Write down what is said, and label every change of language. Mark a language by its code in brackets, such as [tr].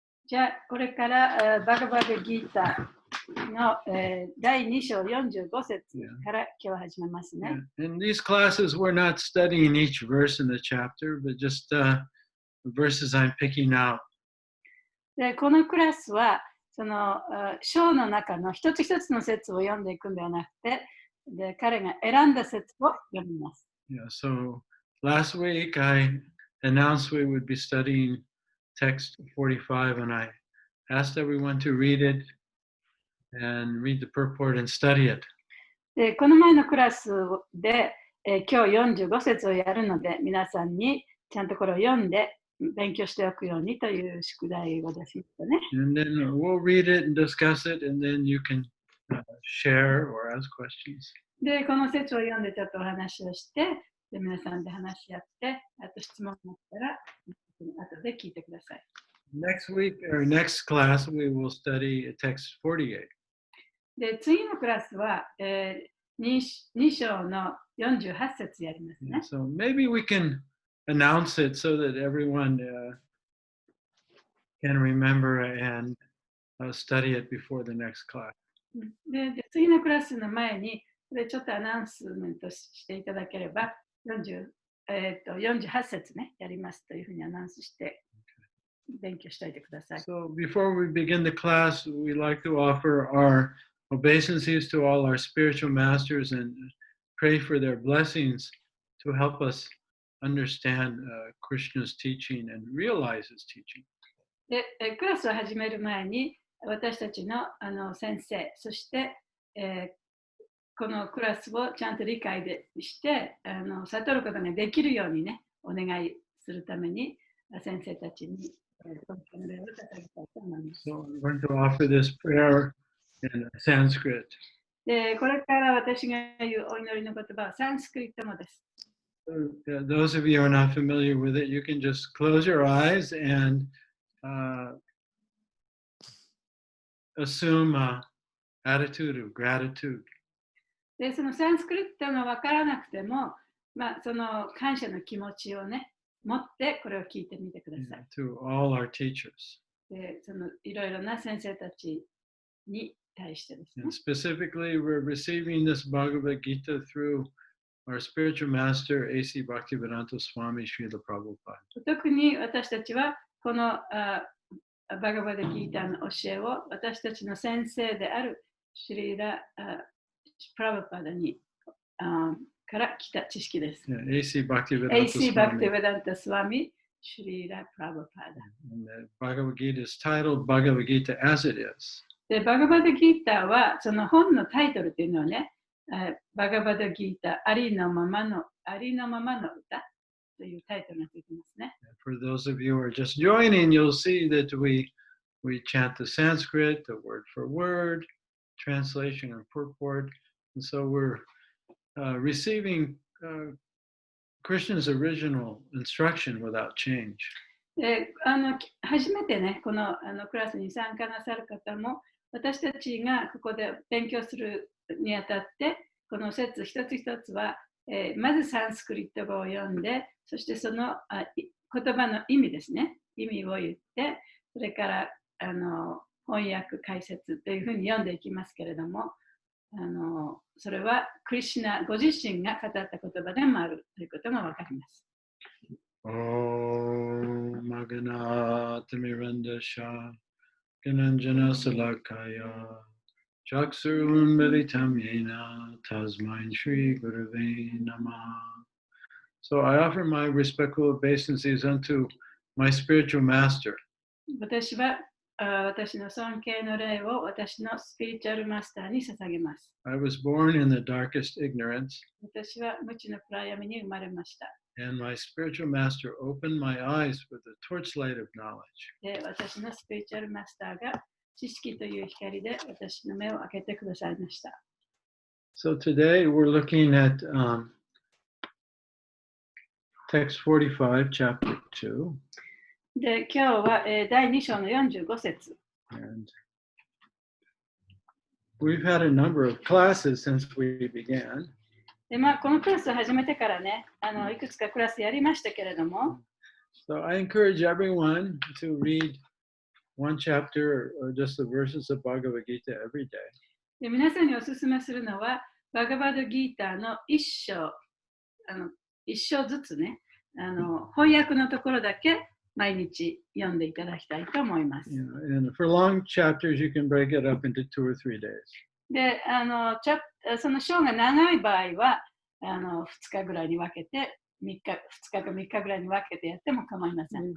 [ja] じゃあ、これから、バガバッドギータの、第2章45節から今日始めますね。 [en] In these classes, we're not studying each verse in the chapter, but just verses I'm picking out. [ja] で、このクラスは、その章の中の一つ一つの説を読んでいくんではなくて、で彼が選んだ説を読みます。 [en] Yeah, so last week I announced we would be studying text 45, and I asked everyone to read it and read the purport and study it. [ja] で、この前のクラスで、今日45節をやるので、皆さんにちゃんとこれを読んで勉強しておくようにという宿題を出しましたね。 [en] And then we'll read it and discuss it, and then you can share or ask questions. [ja] で、この説を読んでちょっとお話をして、で皆さんで話し合って、あと質問があったら、後で聞いてください。 [en] Next week or next class, we will study text 48. [ja] で、次のクラスは、2章の48節やりますね。 [en] So maybe we can announce it so that everyone can remember and study it before the next class. [ja] で、次のクラスの前に、これちょっとアナウンスメントしていただければ、48節ね、やりますというふうにアナウンスして勉強しておいてください。 [en] So before we begin the class, we'd like to offer our obeisances to all our spiritual masters and pray for their blessings to help us understand Krishna's teaching and realize his teaching. [ja] で、クラスを始める前に、私たちの、先生、そして、このクラスをちゃんと理解して悟ることができるようにね、お願いするために先生たちに尊敬の礼を捧げたいと思います。 [en] So I'm going to offer this prayer in Sanskrit. [ja] で、これから私が言うお祈りの言葉はサンスクリット語です。 [en] Those of you who are not familiar with it, you can just close your eyes and assume an attitude of gratitude. [ja] で、そのサンスクリットが分からなくても、その感謝の気持ちをね、持ってこれを聞いてみてください。 [en] To all our teachers. [ja] で、そのいろいろな先生たちに対してですね。 [en] And specifically, we're receiving this Bhagavad Gita through our spiritual master, A.C. Bhaktivedanta Swami Srila Prabhupada. [ja] 特に私たちはこのバガバダギータの教えを私たちの先生であるシリラ・プラブパダにから来た知識です。 [en] A.C. A.C. Bhaktivedanta Swami Srila Prabhupada. And the Bhagavad Gita is titled Bhagavad Gita as it is. [ja] で、バガバダギータはその本のタイトルというのはね、バガバダギータありのままの歌というタイトルがついてますね。 [en] For those of you who are just joining, you'll see that we chant the Sanskrit, the word for word, translation and purport. And so we're receiving Krishna's original instruction without change. [ja] で、初めてね、このクラスに参加なさる方も、私たちがここで勉強するにあたって、この説一つ一つは、まずサンスクリット語を読んで、そしてその言葉の意味ですね、意味を言って、それから翻訳解説というふうに読んでいきますけれども、それはクリシュナご自身が語った言葉でもあるということがわかります。 [sa] Om Magana Tamirandasha Gananjana Salakaya Chaksurun Militam Yena Tasmain Shri Gurave Namah. [en] So I offer my respectful obeisances unto my spiritual master. [ja] 私は私の尊敬の礼を私のスピリチュアルマスターに捧げます。 [en] I was born in the darkest ignorance. [ja] 私は無知の暗闇に生まれました。 [en] And my spiritual master opened my eyes with the torchlight of knowledge. [ja] で、私のスピリチュアルマスターが知識という光で私の目を開けてくださいました。 [en] So today we're looking at text 45, chapter 2. [ja] で、今日は第2章の45節。 [en] And we've had a number of classes since we began. [ja] で、このクラスを始めてからね、いくつかクラスやりましたけれども、 [en] So I encourage everyone to read one chapter or just the verses of Bhagavad Gita every day. [ja] で皆さんにお勧めするのは、バガバッドギーターの一章ずつね、翻訳のところだけ毎日読んでいただきたいと思います。 [en] And for long chapters, you can break it up into 2 or 3 days. [ja] で、その章が長い場合は、2日ぐらいに分けて、2日か3日ぐらいに分けてやっても構いません。